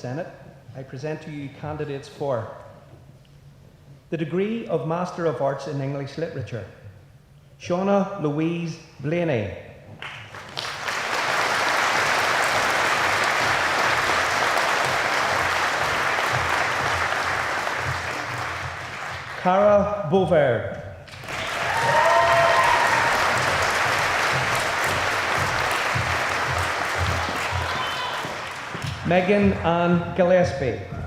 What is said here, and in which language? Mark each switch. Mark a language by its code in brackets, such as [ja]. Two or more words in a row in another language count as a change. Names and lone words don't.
[en] Senate, I present to you candidates for the degree of Master of Arts in English Literature, Shauna Louise Blaney. Cara Bovaird. Megan Ann Gillespie.